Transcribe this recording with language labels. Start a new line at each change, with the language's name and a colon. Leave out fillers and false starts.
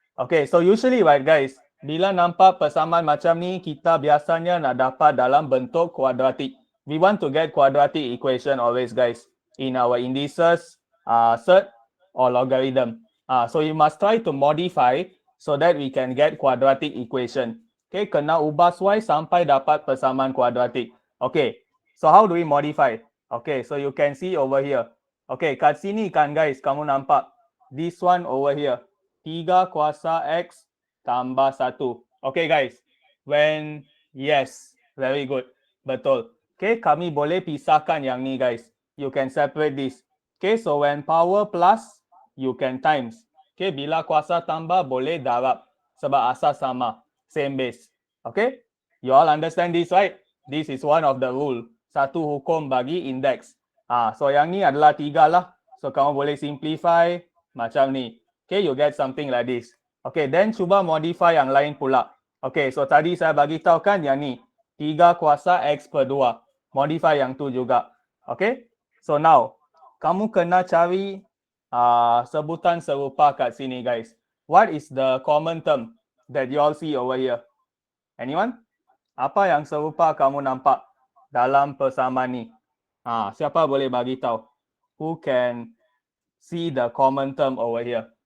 Malay: Okay, so usually right guys, bila nampak persamaan macam ni, kita biasanya nak dapat dalam bentuk kuadratik.
English: We want to get quadratic equation always guys, in our indices, cert or logarithm. So you must try to modify so that we can get quadratic equation.
Malay: Okay, kena ubah y sampai dapat persamaan kuadratik.
English: Okay, so how do we modify? Okay, so you can see over here. Okay,
Malay: kat sini kan guys, kamu nampak
English: this one over here.
Malay: 3 kuasa X tambah 1.
English: Okay guys, when, yes, very good.
Malay: Betul. Okay, kami boleh pisahkan yang ni guys.
English: You can separate this. Okay, so when power plus, you can times.
Malay: Okay, bila kuasa tambah boleh darab. Sebab asas sama.
English: Same base. Okay, you all understand this, right? This is one of the rule.
Malay: Satu hukum bagi index. So yang ni adalah 3 lah. So kamu boleh simplify macam ni.
English: Okay, you get something like this.
Malay: Okay, then cuba modify yang lain pula. Okay, so tadi saya bagi tahu kan yang ni. 3 kuasa X per 2. Modify yang tu juga. Okay, so now, kamu kena cari sebutan serupa kat sini guys.
English: What is the common term that you all see over here? Anyone?
Malay: Apa yang serupa kamu nampak dalam persamaan ni? Siapa boleh bagi tahu?
English: Who can see the common term over here?